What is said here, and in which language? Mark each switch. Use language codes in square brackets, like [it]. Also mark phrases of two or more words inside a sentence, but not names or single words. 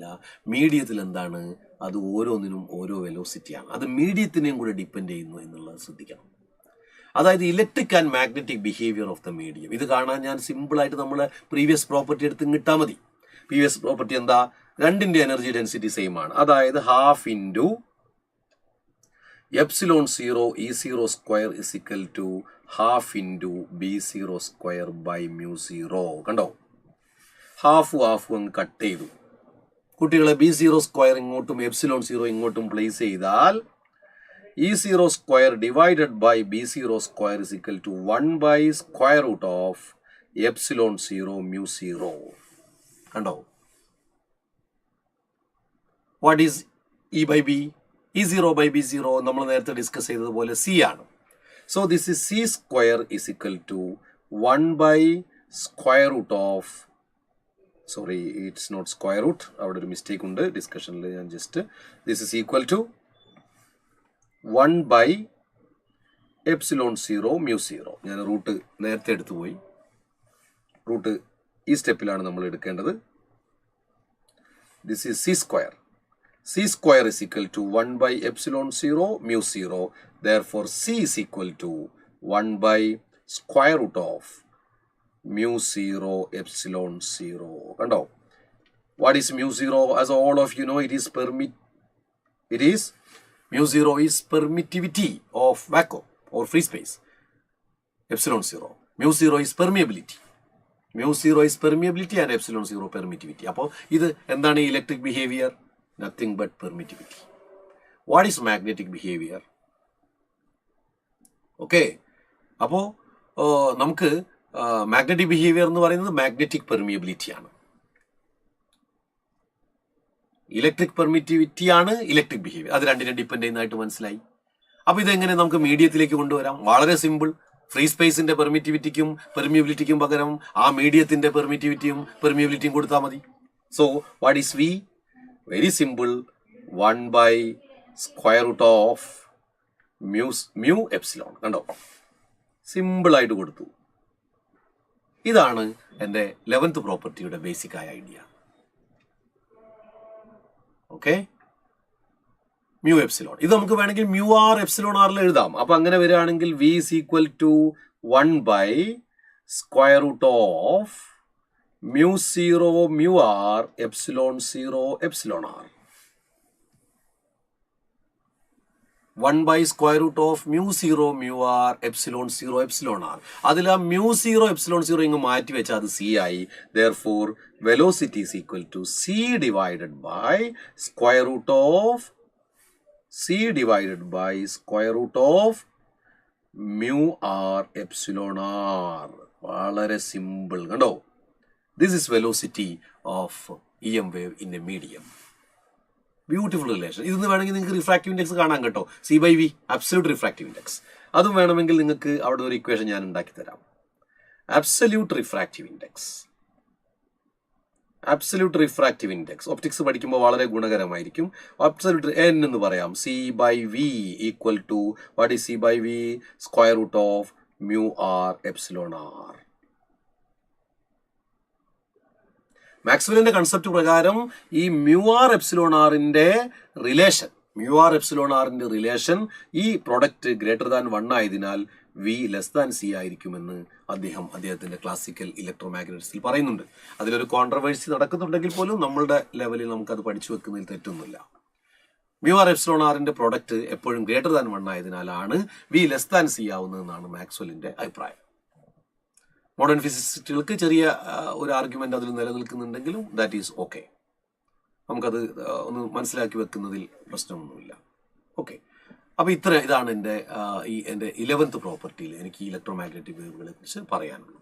[ml] മീഡിയത്തിൽ എന്താണ്, അത് ഓരോന്നിനും ഓരോ വെലോസിറ്റിയാണ്. അത് മീഡിയത്തിനെയും കൂടെ ഡിപ്പെൻഡ് ചെയ്യുന്നു എന്നുള്ളത് ശ്രദ്ധിക്കണം. അതായത് [en] electric and magnetic behavior of the medium. [ml] ഇത് കാണാൻ ഞാൻ സിമ്പിളായിട്ട് നമ്മളെ [en] previous property [ml] എടുത്ത് കിട്ടാൽ മതി. [en] previous property [ml] എന്താ, രണ്ടിന്റെ [en] energy density same [ml] ആണ്. [en] അതായത് ½ × epsilon 0 E0 square is equal to ½ × B0 square by μ0. [ml] കണ്ടോ, ഹാഫ് അങ്ങ് കട്ട് ചെയ്തു. കുട്ടികളെ B0² ഇങ്ങോട്ടും ε0 ഇങ്ങോട്ടും പ്ലേസ് ചെയ്താൽ [en] E0² divided by B0² is equal to 1/√of ε0 μ0. കണ്ടോ? what is E/B? [ml] E0/B0 നമ്മൾ നേരത്തെ ഡിസ്കസ് ചെയ്തതുപോലെ C ആണ്. [en] so this is C² is equal to 1/√of, sorry it's not square root, [ml] അവിടെ ഒരു മിസ്റ്റേക്ക് ഉണ്ട് ഡിസ്കഷനിൽ. [en] ഞാൻ just this is equal to 1/ε0 μ0. [ml] ഞാൻ റൂട്ട് നേരത്തെ എടുത്തു പോയി. റൂട്ട് ഈ സ്റ്റെപ്പിലാണ് നമ്മൾ എടുക്കേണ്ടത്. [en] this is C². C² is equal to 1/ε0 μ0. Therefore, C is equal to 1/√of μ0 ε0. [ml] Kando? [en] What is μ0? As all of you know, it is μ0 is permittivity of vacuum or free space. ε0. μ0 is permeability. μ0 is permeability and ε0 permittivity. [ml] അപ്പോൾ ഇത് എന്താണ് [en] electric behavior? Nothing but permittivity. What is magnetic behavior? Okay. [ml] അപ്പോൾ നമുക്ക് [en] magnetic behavior [ml] എന്ന് പറയുന്നത് [en] magnetic permeability [ml] ആണ്. [en] electric permittivity [ml] ആണ് [en] electric behavior. [ml] അത് രണ്ടിനെ ഡിപ്പെൻഡ് ചെയ്യുന്നതായിട്ട് മനസ്സിലായി. അപ്പോൾ ഇതെങ്ങനെ നമുക്ക് മീഡിയത്തിലേക്ക് കൊണ്ടുവരാം? വളരെ സിമ്പിൾ. [en] free spaceന്റെ [ml] പെർമിറ്റിവിറ്റിക്കും പെർമിയബിലിറ്റിക്കും പകരം ആ മീഡിയത്തിന്റെ പെർമിറ്റിവിറ്റിയും പെർമിയബിലിറ്റിയും കൊടുത്താൽ മതി. [en] so what is V? very simple. 1/√of μ ε. [ml] കണ്ടോ? സിമ്പിളായിട്ട് കൊടുത്തു. ഇതാണ് എൻ്റെ 11th പ്രോപ്പർട്ടിയുടെ ബേസിക് ആയ ഐഡിയ. ഓക്കെ, μ ε. ഇത് നമുക്ക് വേണമെങ്കിൽ μr ε/r എഴുതാം. അപ്പൊ അങ്ങനെ വരികയാണെങ്കിൽ [en] V is equal to 1/√of μ0 μr ε0 ε/r. 1/√of μ0 μr ε0 ε/r. [ml] അതിൽ ആ μ0 ε0 ഇങ്ങ് മാറ്റി വെച്ചാൽ അത് C ആയി. [en] Therefore, velocity is equal to C divided by √of μr ε/r. [ml] വളരെ സിമ്പിൾ. കണ്ടോ? [en] This is velocity of EM wave in a medium. beautiful relation. [ml] ഇതെന്ന് വേണമെങ്കിൽ നിങ്ങൾക്ക് [en] refractive index [ml] കാണാൻ കേട്ടോ. [en] C/V absolute refractive index. [ml] അതും വേണമെങ്കിൽ നിങ്ങൾക്ക് അവിടെ ഒരു ഇക്വേഷൻ ഞാൻ ഉണ്ടാക്കി തരാം. [en] absolute refractive index optics [ml] പഠിക്കുമ്പോൾ വളരെ ഗുണകരമായിരിക്കും. [en] absolute N [ml] എന്ന് പറയാം. [en] C/V equal to what is C/V? √of μr ε/r. [ml] മാക്സ്വെല്ലിന്റെ കൺസെപ്റ്റ് പ്രകാരം ഈ μr ε/rന്റെ റിലേഷൻ ഈ പ്രൊഡക്റ്റ് >1 ആയതിനാൽ V <C ആയിരിക്കുമെന്ന് അദ്ദേഹത്തിന്റെ [en] classical electromagneticsിൽ [ml] പറയുന്നുണ്ട്. അതിലൊരു കോൺട്രവേഴ്സി നടക്കുന്നുണ്ടെങ്കിൽ പോലും നമ്മളുടെ ലെവലിൽ നമുക്കത് പഠിച്ചു വെക്കുന്നതിൽ തെറ്റൊന്നുമില്ല. μr ε/rന്റെ പ്രൊഡക്റ്റ് എപ്പോഴും >1 ആയതിനാലാണ് V <C ആവുന്നതെന്നാണ് മാക്സ്വെല്ലിന്റെ അഭിപ്രായം. [en] modern physicistsുകൾക്ക് [ml] ചെറിയ ഒരു ആർഗ്യുമെന്റ് അതിൽ നിലനിൽക്കുന്നുണ്ടെങ്കിലും [en] that is okay. [ml] നമുക്കത് ഒന്ന് മനസ്സിലാക്കി വെക്കുന്നതിൽ പ്രശ്നമൊന്നുമില്ല. ഓക്കെ, അപ്പോൾ ഇതാണ് എൻ്റെ 11th പ്രോപ്പർട്ടിയിൽ എനിക്ക് [en] electromagnetic waveുകളെ [ml] കുറിച്ച് പറയാനുള്ളത്.